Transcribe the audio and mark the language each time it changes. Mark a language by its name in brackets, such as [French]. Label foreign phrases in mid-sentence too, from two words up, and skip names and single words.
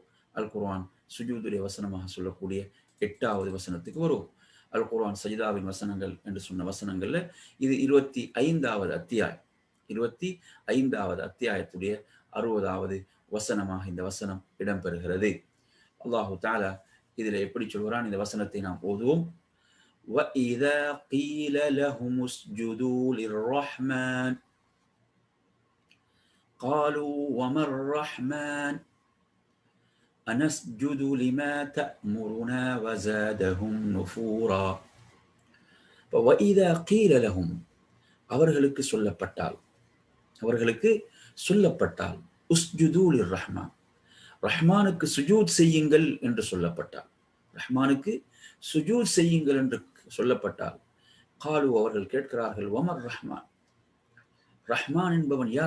[Tamil] அல் குர்ஆன் சுஜூதுடைய வசனமாக சொல்லக்கூடிய 8வது வசனத்துக்கு வருவோம். அல் குர்ஆன் சஜிதாவின் வசனங்கள் என்று சொன்ன வசனங்கள்ல இது 25வது அத்தியாயம், 25வது அத்தியாயத்துடைய 60வது வசனமாக இந்த வசனம் இடம்பெறுகிறது. [Arabic] الله تعالى [Tamil] இதில் எப்படி சொல்கிறான்? இந்த வசனத்தை நாம் ஓதுவோம். [Arabic] وَإِذَا قِيلَ لَهُمُ اسْجُدُوا لِلرَّحْمَنِ قَالُوا وَمَا الرَّحْمَنُ أَنَسْجُدُ لِمَا تَأْمُرُنَا وَزَادَهُمْ نُفُورًا. وَإِذَا قِيلَ لَهُمْ, [Tamil] அவர்களுக்கு சொல்லப்பட்டால் [Arabic] اسجدوا للرحمن, [Tamil] ரஹ்மானுக்கு சுஜூத் செய்யுங்கள் என்று சொல்லப்பட்டால், ரஹ்மானுக்கு சுஜூத் செய்யுங்கள் என்று சொல்லப்பட்டால், காலு, அவர்கள் கேட்கிறார்கள், [Arabic] وما الرحمن, [Tamil] ரஹ்மான் என்பவன் யார்?